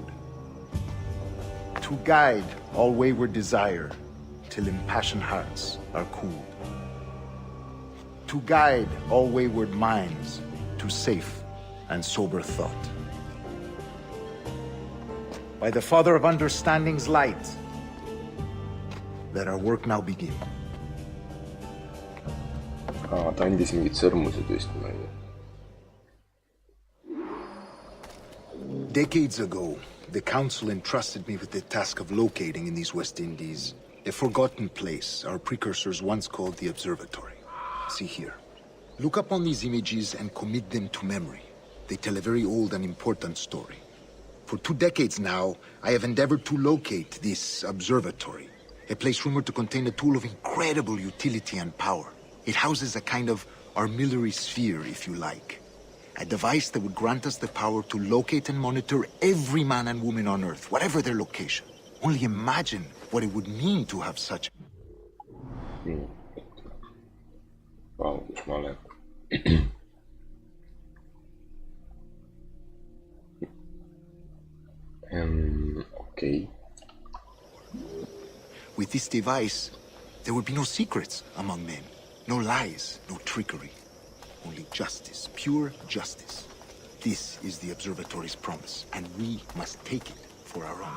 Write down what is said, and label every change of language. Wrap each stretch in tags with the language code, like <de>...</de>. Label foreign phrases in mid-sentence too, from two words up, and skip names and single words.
<en>To guide all wayward desire till impassioned hearts are cooled. To guide all wayward minds to safe and sober thought. By the Father of Understanding's light, let our work now begin.</en> <et>Ta andis mingid sõrmused vist, ma ei tea.</et> <en>Decades ago, the Council entrusted me with the task of locating in these West Indies a forgotten place our precursors once called the Observatory. See here. Look upon these images and commit them to memory. They tell a very old and important story. For 2 decades now, I have endeavored to locate this observatory, a place rumored to contain a tool of incredible utility and power. It houses a kind of armillary sphere, if you like. A device that would grant us the power to locate and monitor every man and woman on Earth, whatever their location. Only imagine what it would mean to have such...</en> <et>Vau, kus ma olen.</et> <en>Okay. With this device, there would be no secrets among men. No lies, no trickery. Only justice, pure justice. This is the Observatory's promise, and we must take it for our own.</en>